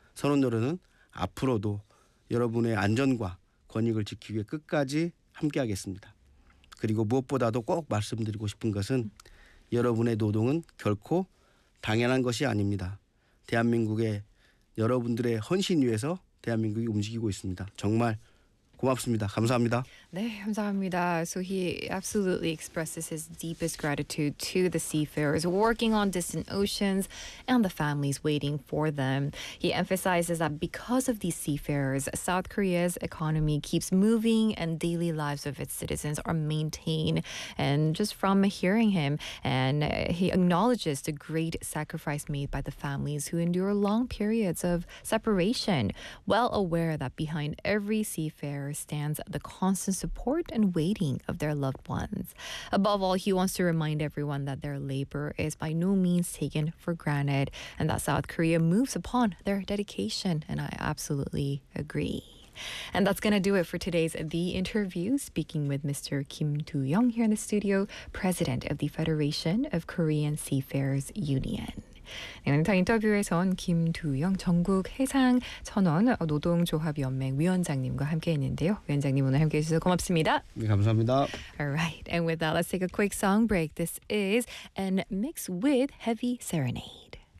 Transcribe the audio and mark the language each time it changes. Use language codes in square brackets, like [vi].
[ko] 선원 여러분은 앞으로도 여러분의 안전과 권익을 지키기 위해 끝까지 함께 하겠습니다. 그리고 무엇보다도 꼭 말씀드리고 싶은 것은 여러분의 노동은 결코 당연한 것이 아닙니다. 대한민국의 여러분들의 헌신 위에서 대한민국이 움직이고 있습니다. 정말 고맙습니다. 감사합니다. 네, 감사합니다. [en] So he absolutely expresses his deepest gratitude to the seafarers working on distant oceans and the families waiting for them. He emphasizes that because of these seafarers, South Korea's economy keeps moving and daily lives of its citizens are maintained. And just from hearing him, and he acknowledges the great sacrifice made by the families who endure long periods of separation, well aware that behind every seafarer stands the constant support and waiting of their loved ones. Above all, he wants to remind everyone that their labor is by no means taken for granted and that South Korea moves upon their dedication. And I absolutely agree. And that's going to do it for today's The Interview, speaking with Mr. Kim Doo-young here in the studio, president of the Federation of Korean Seafarers Union. [ko] 네, 오늘 인터뷰에선 김두영 전국 해상 선원 노동조합연맹 위원장님과 함께했는데요. 위원장님 오늘 함께해 주셔서 고맙습니다. 네, 감사합니다. [en] All right. And with that, let's take a quick song break. This is And Mix with Heavy Serenade.